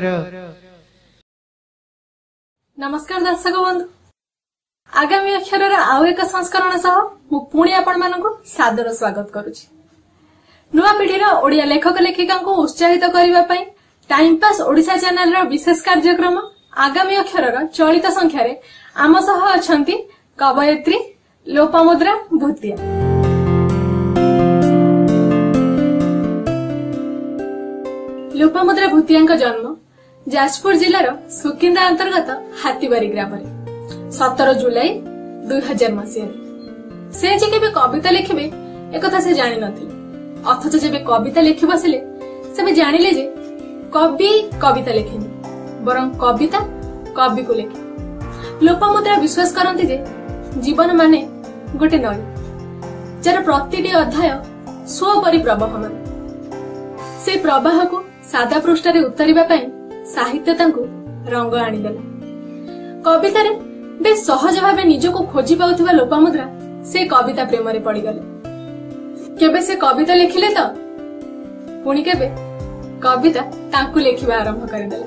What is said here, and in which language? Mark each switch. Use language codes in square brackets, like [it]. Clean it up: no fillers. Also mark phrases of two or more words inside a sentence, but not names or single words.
[or] ନମସ୍କାର ଦର୍ଶକ ବନ୍ଧୁ, ଆଗାମୀ ଅକ୍ଷର ଆଉ ଏକ ସଂସ୍କରଣ ସହ ମୁଁ ପୁଣି ଆପଣ ମାନଙ୍କୁ ସାଦର ସ୍ୱାଗତ କରୁଛି। ନୂଆ ପିଢ଼ିର ଓଡ଼ିଆ ଲେଖକ ଲେଖିକା କୁ ଉତ୍ସାହିତ କରିବା ପାଇଁ ଟାଇମ ପାସ ଓଡ଼ିଶା ଚ୍ୟାନେଲ ର ବିଶେଷ କାର୍ଯ୍ୟକ୍ରମ ଆଗାମୀ ଅକ୍ଷର ଚଳିତ ସଂଖ୍ୟାର ଆମ ସହ ଅଛନ୍ତି କବୟିତ୍ରୀ ଲୋପାମୁଦ୍ରା ଭୂତିଆ। ଲୋପାମୁଦ୍ରା ଭୂତିଆ ଜନ୍ମ ଯାଜପୁର ଜିଲ୍ଲାର ସୁକିନ୍ଦା ଅନ୍ତର୍ଗତ ହାତୀବାରି ଗ୍ରାମ 17 ଜୁଲାଇ 2000 ମସିହା। ସେ ଯେ କେବେ କବିତା ଲେଖିବେ ଏକଥା ସେ ଜାଣି ନଥିଲେ, ଅଥଚ ଯେବେ କବିତା ଲେଖି ବସିଲେ ସେ ଜାଣିଲେ ଯେ କବି କବିତା ଲେଖେନି ବରଂ କବିତା କବି କୁ ଲେଖେ। ଲୋପାମୁଦ୍ରା ବିଶ୍ୱାସ କରନ୍ତି ଯେ ଜୀବନ ମାନେ ଗୋଟେ ନଈ ଯାର ପ୍ରତିଟି ଅଧ୍ୟାୟ ସ୍ୱପରି ପ୍ରବାହମାନ। ସେ ପ୍ରବାହ କୁ ସାଦା ପୃଷ୍ଠା ଉତାରିବା ପାଇଁ ସାହିତ୍ୟ ତାଙ୍କୁ ରଙ୍ଗ ଆଣିଦେଲା। କବିତାରେ ବେଶ ସହଜ ଭାବେ ନିଜକୁ ଖୋଜି ପାଉଥିବା ଲୋପାମୁଦ୍ରା ସେ କବିତା ପ୍ରେମ ରେ ପଡ଼ିଗଲେ। କେବେ ସେ କବିତା ଲେଖିଲେ ତ ପୁଣି କେବେ କବିତା ତାଙ୍କୁ ଲେଖିବା ଆରମ୍ଭ କରିଦେଲା।